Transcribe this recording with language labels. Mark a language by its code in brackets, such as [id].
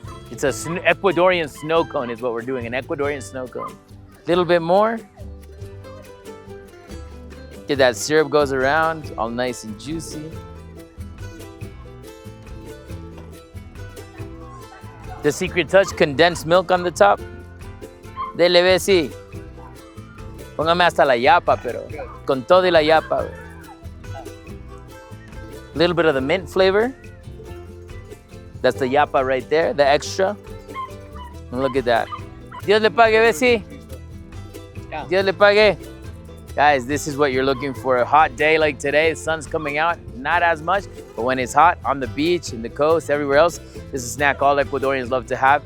[en] It's a Ecuadorian snow cone is what we're doing, an Ecuadorian snow cone. A little bit more. Get that syrup goes around, all nice and juicy. The secret touch, condensed milk on the top. [es] Dele, Bessie. Póngame hasta la yapa, pero con todo y la yapa. [en] A little bit of the mint flavor. That's the yapa right there, the extra. And look at that. [es] Dios le pague, [en] Bessie. Yeah. Dios le pague. Guys, this is what you're looking for. A hot day like today, the sun's coming out, not as much, but when it's hot on the beach, in the coast, everywhere else, this is a snack all Ecuadorians love to have.